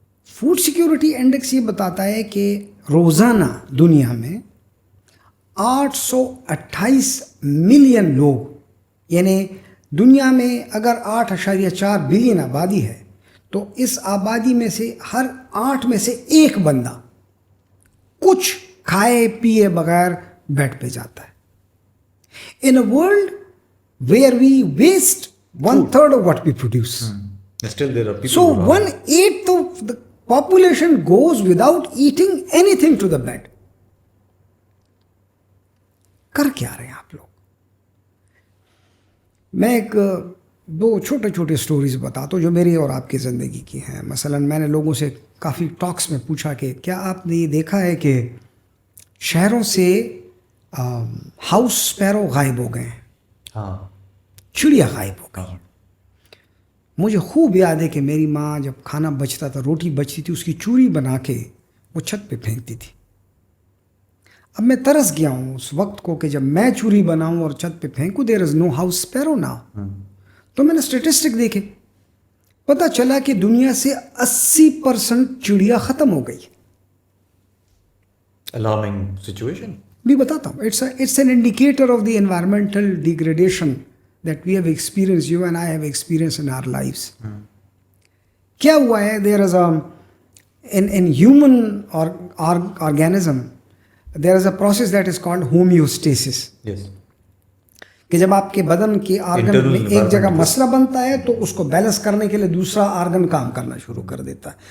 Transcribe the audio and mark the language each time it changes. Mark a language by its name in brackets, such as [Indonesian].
[Urdu] Food security index یہ بتاتا ہے کہ روزانہ دنیا میں 828 ملین لوگ, یعنی دنیا میں اگر 8.4 بلین آبادی ہے تو اس آبادی میں سے ہر 8 میں سے ایک بندہ کچھ کھائے پیے بغیر بیڈ پہ جاتا ہے. [English] In a world where we waste 1/3 of what we produce. Still there are people So who are- 1/8 of the population goes without eating anything to the bed. [Urdu] کر کیا رہے ہیں آپ لوگ؟ میں ایک 2 چھوٹے سٹوریز بتاتا ہوں جو میری اور آپ کی زندگی کی ہیں. مثلا میں نے لوگوں سے کافی ٹاکس میں پوچھا کہ کیا آپ نے یہ دیکھا ہے کہ شہروں سے ہاؤس اسپیرو غائب ہو گئے ہیں, ہاں چڑیا غائب ہو گئی ہیں. مجھے خوب یاد ہے کہ میری ماں جب کھانا بچتا تھا, روٹی بچتی تھی, اس کی چوری بنا کے وہ چھت پہ پھینکتی تھی. اب میں ترس گیا ہوں اس وقت کو کہ جب میں چوری بناؤں اور چھت پہ پھینکوں, [English] There is no house sparrow now. [Urdu] تو میں نے اسٹیٹسٹک دیکھے, پتہ چلا کہ دنیا سے 80% چڑیا ختم ہو گئی. [English] alarming situation. [Urdu] بھی بتاتا ہوں, [English] It's an indicator of the environmental degradation that we have experienced, you and I have experienced in our lives. [Urdu] کیا ہوا ہے, [English] there is in human organism there is a process that is called homeostasis. Yes. [Urdu] کہ جب آپ کے بدن کے organ میں ایک جگہ مسئلہ بنتا ہے تو اس کو بیلنس کرنے کے لیے دوسرا آرگن کام کرنا شروع کر دیتا ہے.